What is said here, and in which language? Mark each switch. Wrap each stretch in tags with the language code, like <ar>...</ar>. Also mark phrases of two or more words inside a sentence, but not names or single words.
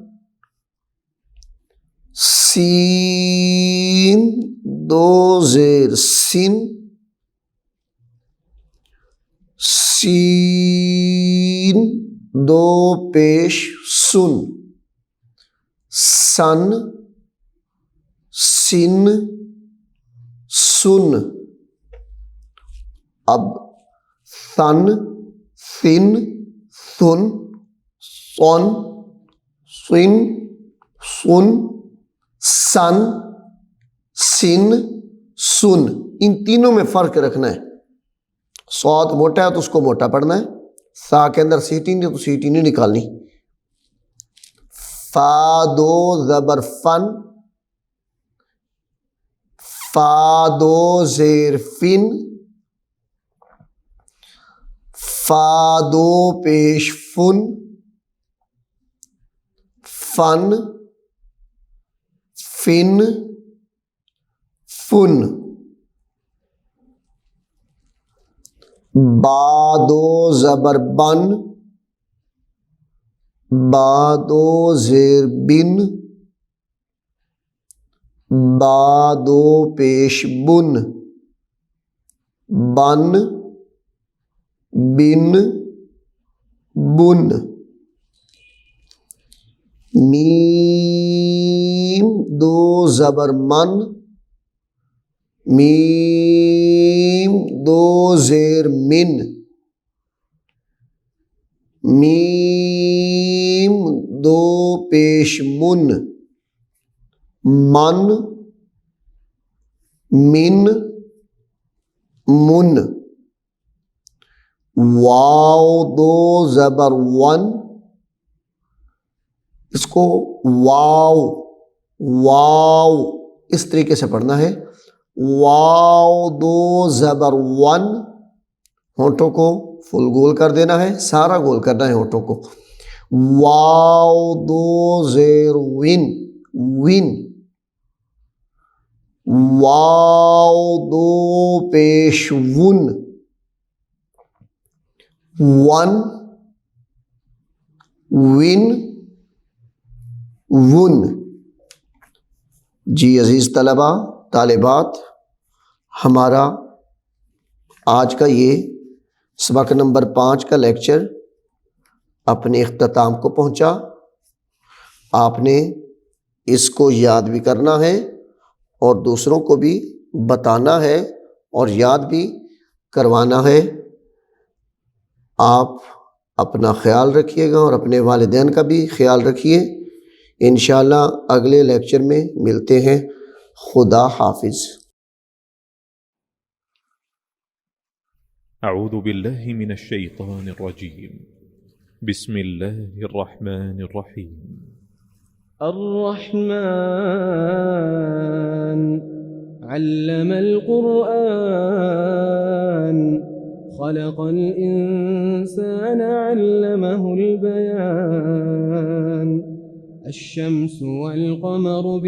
<ur>سین دو زیر سن، سین دو پیش سن، سن سن سن. اب ثن ثن ثن صن صن صن سن سن سن. ان تینوں میں فرق رکھنا ہے. صاد موٹا ہے تو اس کو موٹا پڑھنا ہے، سا کے اندر سیٹی نہیں تو سیٹی نہیں نکالنی. فا دو زبر فن، فا دو زیر فن، فا دو پیش فن، فن فن فن. با دو زبر بن، با دو زیر بن، با دو پیش بن، بن بن بن. میم دو زبر من، میم دو زیر من، میم دو پیش من، من من من. واو دو زبر ون، اس کو واو واو اس طریقے سے پڑھنا ہے. واو دو زبر ون، ہونٹوں کو فل گول کر دینا ہے، سارا گول کرنا ہے ہونٹوں کو. واو دو زیر ون، ون. واو دو پیش ون، ون، ون، ون. جی عزیز طلبہ طالبات، ہمارا آج کا یہ سبق نمبر 5 کا لیکچر اپنے اختتام کو پہنچا. آپ نے اس کو یاد بھی کرنا ہے اور دوسروں کو بھی بتانا ہے اور یاد بھی کروانا ہے. آپ اپنا خیال رکھیے گا اور اپنے والدین کا بھی خیال رکھیے. ان شاء اللہ اگلے لیکچر میں ملتے ہیں. خدا حافظ.</ur> <ar>أعوذ بالله من الشيطان الرجيم. بسم الله الرحمن الرحيم. الرحمن علم القرآن خلق الإنسان علمه البيان الشمس والقمر</ar>